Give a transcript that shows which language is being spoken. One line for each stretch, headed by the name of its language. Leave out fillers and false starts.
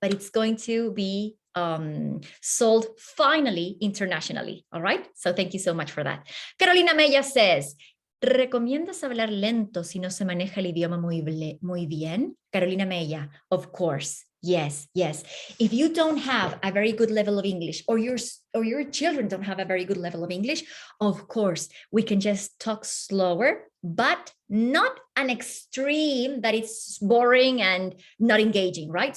English: But it's going to be sold finally internationally, all right? So thank you so much for that. Carolina Mella says,
Spanish: ¿recomiendas hablar lento si no se maneja el idioma muy bien?
English: Carolina Mella, of course. Yes, yes. If you don't have a very good level of English, or your children don't have a very good level of English, of course, we can just talk slower, but not an extreme that it's boring and not engaging, right?